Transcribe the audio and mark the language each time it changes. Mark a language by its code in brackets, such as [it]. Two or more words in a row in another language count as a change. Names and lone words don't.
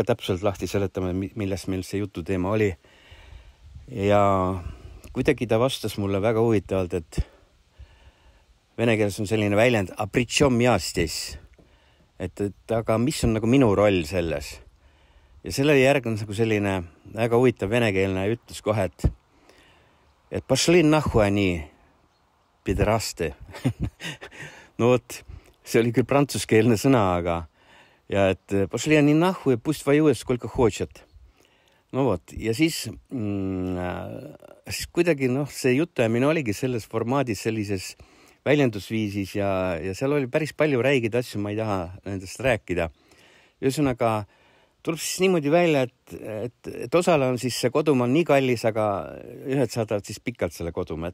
[et] täpselt lahti seletama, millest meil see jutu teema oli ja kuidagi ta vastas mulle väga huvitavalt, et vene keeles on selline väljend [ru] а при чём [et] ja здесь, et aga mis on nagu minu roll selles ja selle järgnes nagu selline väga huvitav venekeelne ütlus kohe, et [ru] пошли нахуй они [et] pideraste. See oli küll prantsuskeelne sõna, aga ja et [ru] пошли они нахуй, пусть воюют сколько хотят. [et] Ja siis kuidagi see jutuajamine oligi selles formaadis, sellises väljendusviisis ja seal oli päris palju räigeid asju, ma ei taha nendest rääkida. Ühesõnaga tuleb siis niimoodi välja, et osale on siis see kodumaa nii kallis, aga ühed saadavad siis pikalt selle kodumaa.